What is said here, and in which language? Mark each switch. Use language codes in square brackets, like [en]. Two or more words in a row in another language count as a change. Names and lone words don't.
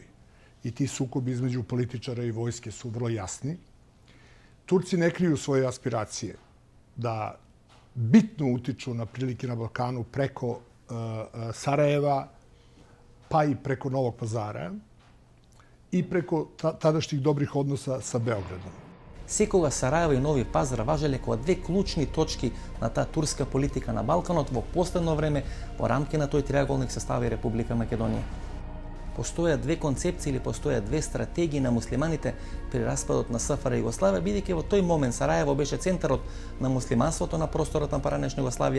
[sr] I ti sukobi između političara i vojske su vrlo jasni. Turci ne kriju svoje aspiracije da bitno utiču na prilike na Balkanu preko Sarajeva, pa i preko Novog Pazara i preko tadašnjih dobrih odnosa sa Beogradom. [mk] Секогаш Сараево и Нови Пазар важеле како две клучни точки на таа турска политика на Балканот во последно време во рамки на тој триаголник се стави Република Македонија. Постојат две концепции или постојат две стратегии на муслиманите при распадот на СФР Југославија, бидејќи во тој момент Сараево беше центарот на муслиманството на просторот на поранешна Југославија.